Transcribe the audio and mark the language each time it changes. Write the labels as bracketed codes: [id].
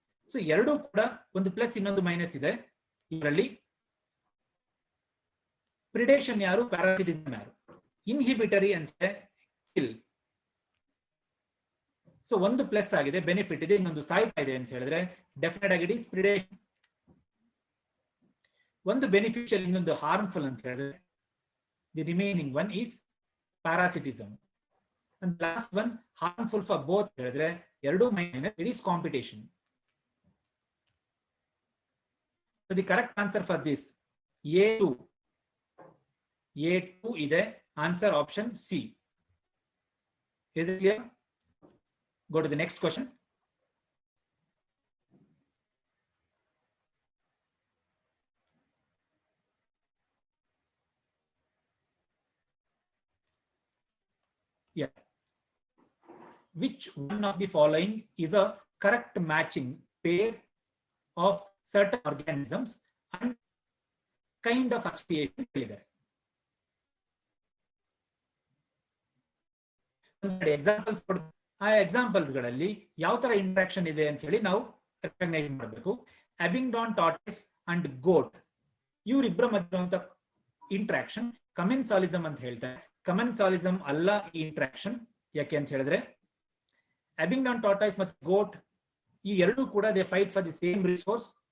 [kn] So ಎರಡೂ ಕೂಡ ಒಂದು ಪ್ಲಸ್ ಇನ್ನೊಂದು ಮೈನಸ್ ಇದೆ. ಇದರಲ್ಲಿ ಪ್ರಿಡೇಷನ್ ಯಾರು? ಪ್ಯಾರಾಸಿಟಿಸಮ್ ಯಾರು? ಇನ್ಹಿಬಿಟರಿ ಅಂದ್ರೆ ಕಿಲ್. ಸೊ ಒಂದು ಪ್ಲಸ್ ಆಗಿದೆ, ಬೆನಿಫಿಟ್ ಇದೆ, ಇನ್ನೊಂದು ಸಾಯ್ತಾ ಇದೆ ಅಂತ ಹೇಳಿದ್ರೆ ಡೆಫಿನೆಟ್ ಆಗಿ [en] It is predation. [kn] ಒಂದು ಬೆನಿಫಿಷಿಯಲ್ ಇನ್ನೊಂದು ಹಾರ್ಮ್ಫುಲ್ ಅಂತ ಹೇಳಿದ್ರೆ [en] The remaining one is parasitism. And the last one, harmful for both. It is competition. So the correct answer for this, A2. A2 is the answer, option C. Is it clear? Go to the next question. Yeah. Which one of the following is a correct matching pair of certain organisms and kind of association? [kn] Examples ಆ examples ಗಳಲ್ಲಿ ಯಾವ ತರ interaction ಇದೆ ಅಂತ ಹೇಳಿ ನಾವು recognise ಮಾಡಬೇಕು. ಅಬಿಂಗ್ಡಾನ್ tortoise and ಗೋಟ್ ಇವರಿಬ್ಬರ ಮಧ್ಯೆ ಇಂಟ್ರಾಕ್ಷನ್ ಕಮೆನ್ಸಾಲಿಸಮ್ ಅಂತ ಹೇಳ್ತಾರೆ. ಕಮೆನ್ಸಾಲಿಸಮ್ ಅಲ್ಲ ಈ ಇಂಟ್ರಾಕ್ಷನ್. ಯಾಕೆ ಅಂತ ಹೇಳಿದ್ರೆ ಅಬಿಂಗ್ಡಾನ್ ಟಾರ್ಟಾಯ್ಸ್ ಮತ್ತು ಗೋಟ್ ಈ ಎರಡೂ ಕೂಡ [en] They fight for the same resource.